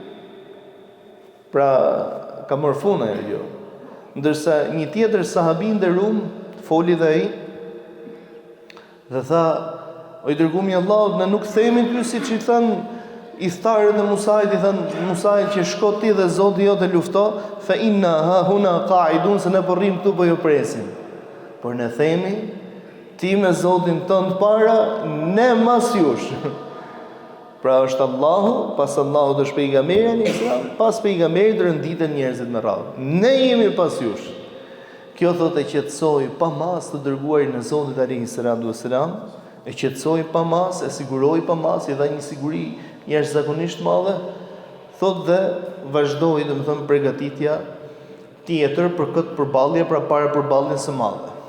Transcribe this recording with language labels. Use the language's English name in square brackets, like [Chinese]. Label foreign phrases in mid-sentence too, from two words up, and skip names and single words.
[Albanian] Pra ka marrë fund ajo gjë. Ndërsa një tjetër sahabi i nderuar foli dhe ai dhe tha: "O i dërguari i Allahut, ne nuk themi ty siç i thanë Ithtarët e Musait, i thënë Musait që shko ti dhe Zoti jote lufto, [Arabic] فإنا ها هنا قاعدون, [Albanian] se ne po rrim këtu po ju presim. Por ne themi ti me Zotin tënd para, ne mas jush." Pra është Allahu, pas Allahut është pejgamberi, pas pejgamberit rënditen njerëzit me radhë. Ne jemi pas jush. Kjo thotë e qetësoi pa mas të dërguarin e Zotit [Arabic] عليه السلام, [Albanian] e qetësoi pa mas, e siguroi pa mas, i dha një siguri jashtëzakonisht madhe, thotë dhe vazhdoi domethënë përgatitja tjetër për këtë përballje, pra para përballjes së madhe.